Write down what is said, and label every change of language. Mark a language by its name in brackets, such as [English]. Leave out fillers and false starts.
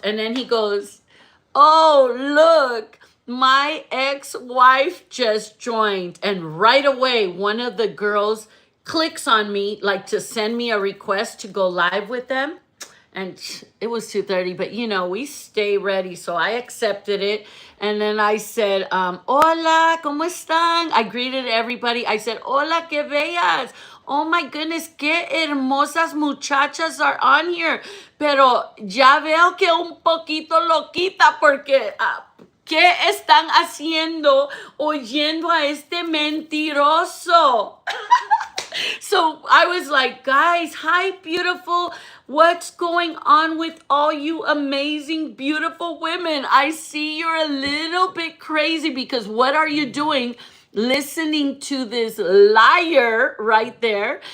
[English] And then he goes, oh, look, my ex-wife just joined. And right away, one of the girls clicks on me, like to send me a request to go live with them. And it was 2:30, but you know, we stay ready. So I accepted it. And then I said, [Spanish] hola, ¿cómo están? [English] I greeted everybody. I said, [Spanish] hola, qué bellas. [English] Oh my goodness, [Spanish] qué hermosas muchachas [English] are on here. [Spanish] Pero ya veo que un poquito loquita porque... ¿qué están haciendo oyendo a este mentiroso? [English] So I was like, guys, hi, beautiful. What's going on with all you amazing, beautiful women? I see you're a little bit crazy because what are you doing listening to this liar right there?